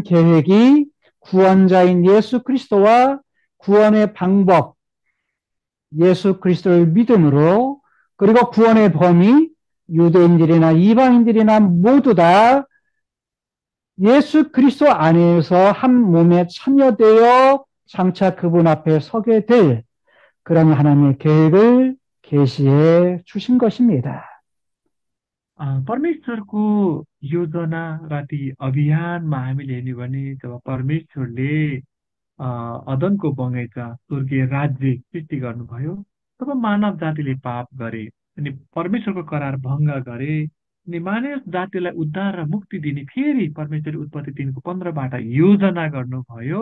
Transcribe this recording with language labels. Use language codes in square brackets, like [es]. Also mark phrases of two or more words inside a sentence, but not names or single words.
[ko] 계획이 구원자인 예수 그리스도와 구원의 방법, 예수 그리스도를 믿음으로, 그리고 구원의 범위, 유대인들이나 이방인들이나 모두 다 예수 그리스도 안에서 한 몸에 참여되어 장차 그분 앞에 서게 될 그런 하나님의 계획을 계시해 주신 것입니다. [ne] परमेश्वरको योजना र ती अभियानमा हामीले हेर्ने भने जब परमेश्वरले अदनको बगैँचा स्वर्गीय राज्य सृष्टि गर्नुभयो, तब मानव जातिले पाप गरे अनि परमेश्वरको करार भङ्ग गरे अनि मानव जातिलाई उद्धार र मुक्ति दिने फेरि परमेश्वरले उत्पत्ति 3को 15बाट योजना गर्नुभयो।